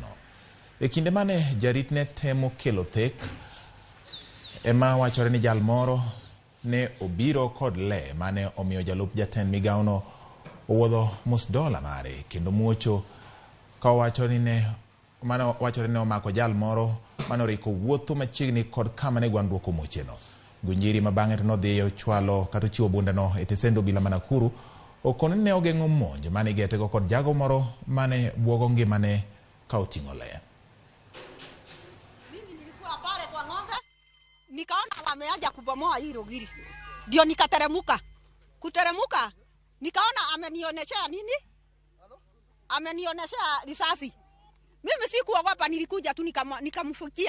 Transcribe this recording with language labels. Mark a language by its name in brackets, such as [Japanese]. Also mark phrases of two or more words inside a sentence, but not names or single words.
[Luo (Kenya and Tanzania)] E kinde mane jaritne temo kelo thek ema wachore ni jal moro ne obiro kod le mane omiyo jalup jatend migawono owuodho $1 mare kendo muocho ka wachore ne omako jal moro manoriko wuotho machiegni kod kama ne gwandruok omocheno. Ngunjiri ma bang'e nodhiyo chwalo kata chiwo bundano e tesendo obila ma Nakuru okono ne ogeng'o monj mane getego kod jago moro mane buogo ngimane ka oting'o le. [Swahili] Nikaona wameaja kubomoa hilo giri. Ndio nikateremuka. Kuteremuka nikaona amenionyesha nini? Amenionyesha risasi. Mimi sikuogopa, nilikuja tu nikamfukia.